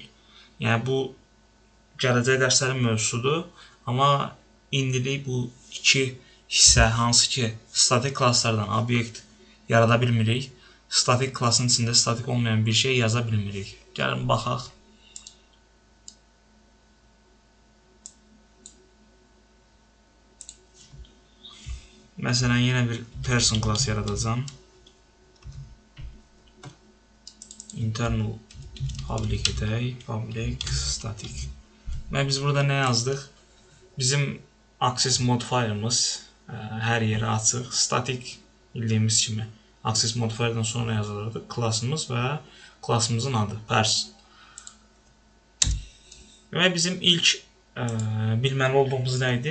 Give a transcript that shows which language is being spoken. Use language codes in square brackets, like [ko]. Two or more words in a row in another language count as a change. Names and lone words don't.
[az] Yəni bu gələcək dərslərin mövzusudur, amma indilik bu iki hissə, hansı ki statik klasslardan obyekt yarada bilmirik, statik klassın içində statik olmayan bir şey yaza bilmirik. Gəlin baxaq. Məsələn, yenə bir [en] person class [az] yaradacağım. [en] Internal public edək, public static. [az] Və biz burada nə yazdıq? Bizim [en] access modifier'ımız [az] hər yerə açıq. Static bildiyimiz kimi [en] access modifier'dan [az] sonra yazılırdı klassımız və klassımızın adı person. Və bizim ilk bilməli olduğumuz nə idi?